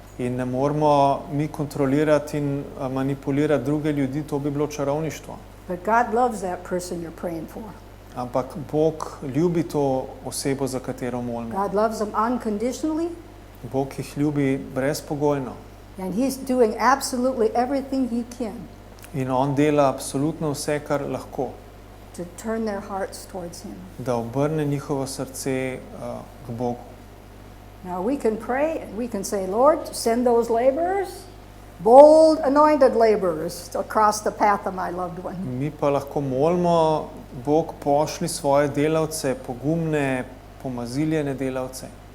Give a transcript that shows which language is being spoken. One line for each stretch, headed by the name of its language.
Slovenian: In ne moramo mi kontrolirati in manipulirati druge ljudi, to bi bilo čarovništvo.
English: But God loves that person you're praying for.
Slovenian: Ampak Bog ljubi to osebo, za katero molimo.
English: God loves them unconditionally,
Slovenian: Bog jih ljubi brezpogojno.
English: and he's doing absolutely everything he can
Slovenian: In on dela absolutno vse, kar lahko,
English: to turn their hearts towards him.
Slovenian: da obrne njihovo srce k Bogu.
English: Now we can pray and we can say, Lord, send those laborers, bold, anointed laborers across the path of my loved one.
Slovenian: Mi pa lahko molimo, Bog pošli svoje delavce, pogumne, pomaziljene delavce.